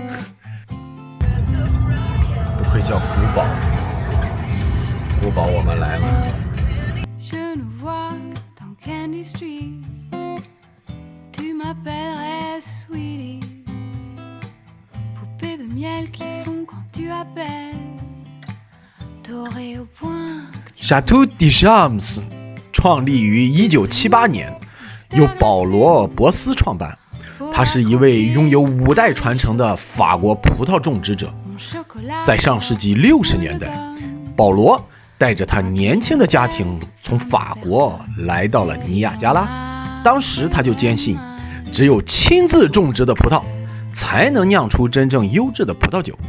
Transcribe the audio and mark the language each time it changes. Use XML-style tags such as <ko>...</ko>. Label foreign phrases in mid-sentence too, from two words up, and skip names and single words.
<zh>不愧叫古堡，古堡我们来了。</zh> <fr>Je nous vois dans Candy Street, tu m'appellerais Sweetie, poupée de miel qui fond quand tu appelles, dorée au point que tu</fr> <zh>Chateau de Shams 创立于1978年，由保罗·博斯创办。他是一位拥有5代传承的法国葡萄种植者。在上世纪60年代，保罗带着他年轻的家庭从法国来到了尼亚加拉。当时他就坚信， 只有亲自种植的葡萄，才能酿出真正优质的葡萄酒。</zh>